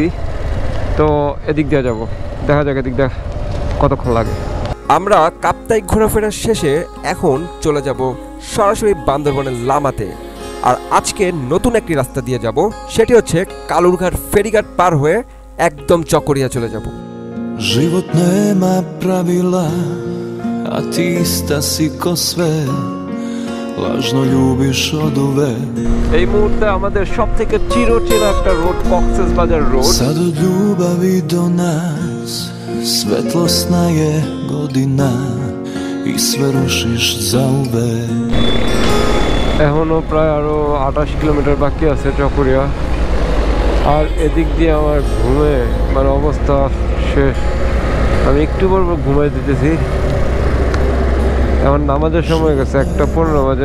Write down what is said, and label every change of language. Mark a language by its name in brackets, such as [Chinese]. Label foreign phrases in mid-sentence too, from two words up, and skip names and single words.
[Bangla] তো এদিক দিয়ে যাবো, দেখা যাক এদিক দিয়ে কতক্ষণ লাগে। আমরা কাপ্তাই ঘোরাফেরার শেষে এখন চলে যাব সরাসরি বান্দরবনের লামাতে। আর আজকে নতুন একটি রাস্তা দিয়ে যাব, সেটি হচ্ছে কালুরঘাট ফেরিঘাট পার হয়ে একদম চকরিয়া চলে যাব। [Serbian] Život nema pravila, a ti ista si ko sve, lažno ljubiš oduvek. [Bangla] এই মুহূর্তে আমাদের সবথেকে চিরচেনা একটা রোড কক্সবাজার রোড। [Serbian] Sad od ljubavi do nas svetlosna je godina i sve rušiš zauvek. [Bangla] এখনো প্রায় আরো 28 কিলোমিটার বাকি আছে চকরিয়া। আর এদিক দিয়ে আমার ঘুমে মানে অবস্থা শেষ। আমি একটু পর ঘুমাই দিতেছি। এখন নামাজের সময় গেছে, 1:15 বাজে।